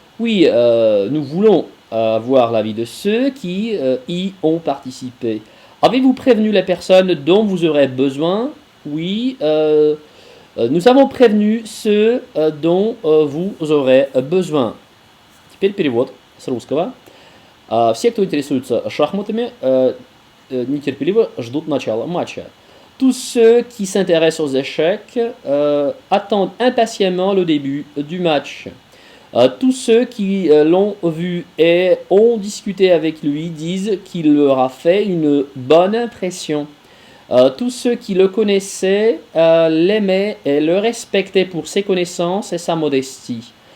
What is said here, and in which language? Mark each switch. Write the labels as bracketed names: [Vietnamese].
[French] Oui, nous voulons avoir l'avis de ceux qui y ont participé. Avez-vous prévenu les personnes dont vous aurez besoin? Oui, nous avons prévenu ceux dont vous aurez besoin. [Russian] Теперь перевод с русского. Все, кто интересуется шахматами, нетерпеливо ждут начала матча. [French] Tous ceux qui s'intéressent aux échecs attendent impatiemment le début du match. Tous ceux qui l'ont vu et ont discuté avec lui disent qu'il leur a fait une bonne impression. Tous ceux qui le connaissaient l'aimaient et le respectaient pour ses connaissances et sa modestie.